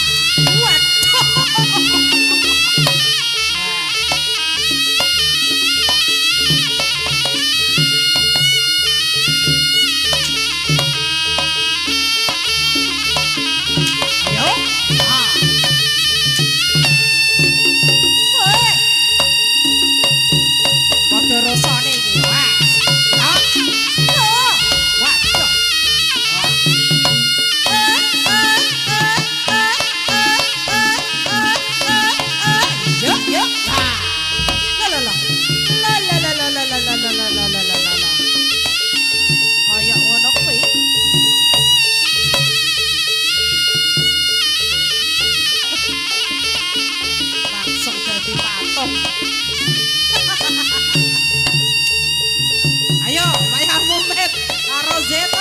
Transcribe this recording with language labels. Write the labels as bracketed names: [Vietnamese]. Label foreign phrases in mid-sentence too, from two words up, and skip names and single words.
[Javanese] Waduh. Ayo. Ah. Woi. Padha rasane iki, Mas. Ah. Oh. Waduh. Yo, yo. Ah. La la la. La la la la la la la la la la la la la. Kayak ngono kuwi. [Indonesian] Langsung jadi patung. [Javanese] Ayo, Maya Mumet karo Zeto.